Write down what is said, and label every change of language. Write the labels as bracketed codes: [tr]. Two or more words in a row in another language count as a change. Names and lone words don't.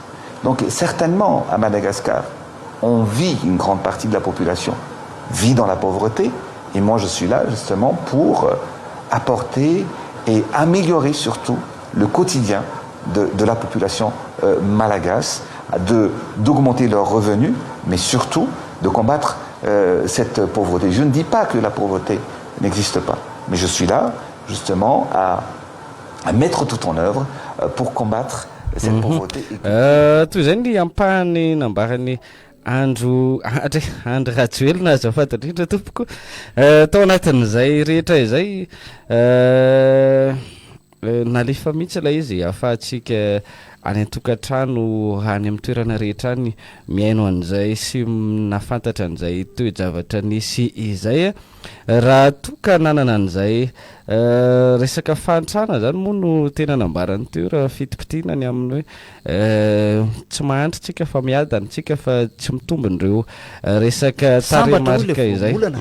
[fr] Donc certainement à Madagascar, on vit, une grande partie de la population vit dans la pauvreté, et moi je suis là justement pour apporter et améliorer surtout le quotidien de la population malagasy, d'augmenter leurs revenus, mais surtout de combattre cette pauvreté. Je ne dis pas que la pauvreté n'existe pas, mais je suis là justement à mettre tout en œuvre pour combattre cette pauvreté. [mg] Toy zay ny ampahany nambarany Andry Rajoelina azafady indrindra tompoko tao anatin'izay rehetra izay nalefa mihitsy ilay izy ahafahantsika any an-tokantrano any amin'ny toerana rehetra any miaino an'izay sy nafantatra an'izay toe-javatra nisy izay raha toka nanana an'izay resaka fahantrana zany moa no tena nambarany teo raha fitipitianany amin'ny hoe tsy mahantra tsika fa miadana tsika fa tsy mitombon'ireo resaka taremarika izay